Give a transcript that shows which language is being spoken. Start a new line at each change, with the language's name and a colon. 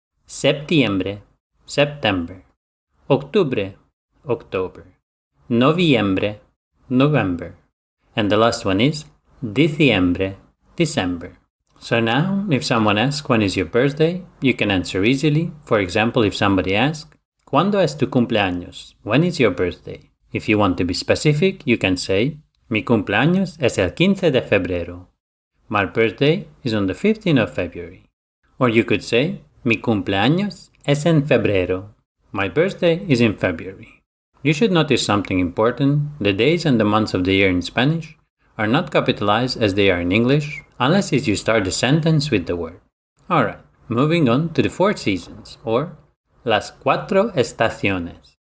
English: Septiembre, September. Octubre, October. Noviembre, November. And the last one is Diciembre, December. So now, if someone asks when is your birthday, you can answer easily. For example, if somebody asks,
Spanish: ¿Cuándo es tu cumpleaños?
English: When is your birthday? If you want to be specific, you can say,
Spanish: Mi cumpleaños es el 15 de febrero.
English: My birthday is on the 15th of February. Or you could say,
Spanish: Mi cumpleaños es en febrero.
English: My birthday is in February. You should notice something important. The days and the months of the year in Spanish are not capitalized as they are in English, unless you start the sentence with the word. Alright, moving on to the 4 seasons, or
Spanish: las 4 estaciones.